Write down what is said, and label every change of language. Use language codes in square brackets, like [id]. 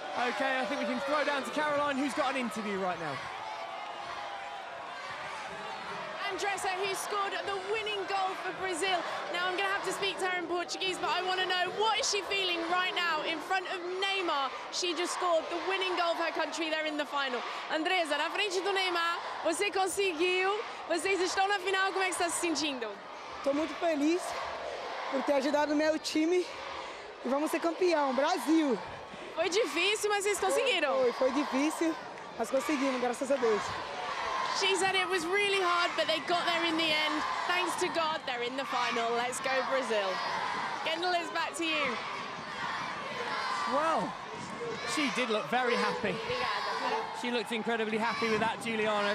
[en] Okay, I think we can throw down to Caroline, who's got an interview right now. Andressa, who scored the winning goal for Brazil. Now I'm going to have to speak to her in Portuguese, but I want to know, what is she feeling right now in front of Neymar? She just scored the winning goal for her country. They're in the final. [pt] Andressa, na frente do Neymar, você conseguiu. Vocês estão na final, como é que está se sentindo? Estou muito feliz por ter ajudado o meu time e vamos ser campeão, Brasil. Foi difícil, mas vocês conseguiram. Foi difícil, mas conseguimos, graças a Deus. [en] She said it was really hard, but they got there in the end. Thanks to God, they're in the final. Let's go, Brazil. Kendall, it's back to you. Well, she did look very happy. She looked incredibly happy with that, Giuliano.